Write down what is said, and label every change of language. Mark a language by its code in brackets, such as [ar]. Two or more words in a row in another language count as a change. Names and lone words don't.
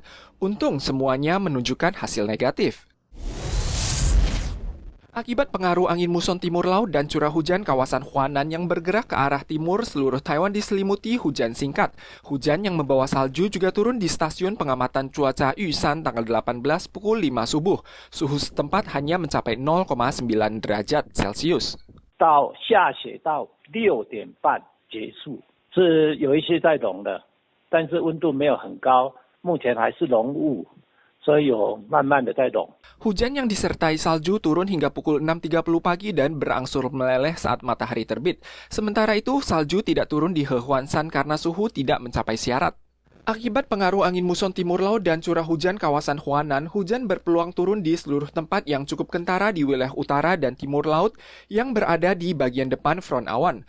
[id] Untung semuanya menunjukkan hasil negatif. Akibat pengaruh angin muson timur laut dan curah hujan kawasan Huanan yang bergerak ke arah timur, seluruh Taiwan diselimuti hujan singkat. Hujan yang membawa salju juga turun di stasiun pengamatan cuaca Yusan tanggal 18 pukul 5 subuh. Suhu setempat hanya mencapai 0,9 derajat Celcius. [zh] 到下雪到6点半结束，是有一些在融的，但是温度没有很高，目前还是浓雾。慢慢的在融. [id] Hujan yang disertai salju turun hingga pukul 6.30 pagi dan berangsur meleleh saat matahari terbit. Sementara itu, salju tidak turun di Hehuanshan karena suhu tidak mencapai syarat. Akibat pengaruh angin muson timur laut dan curah hujan kawasan Huanan, hujan berpeluang turun di seluruh tempat yang cukup kentara di wilayah utara dan timur laut yang berada di bagian depan front awan.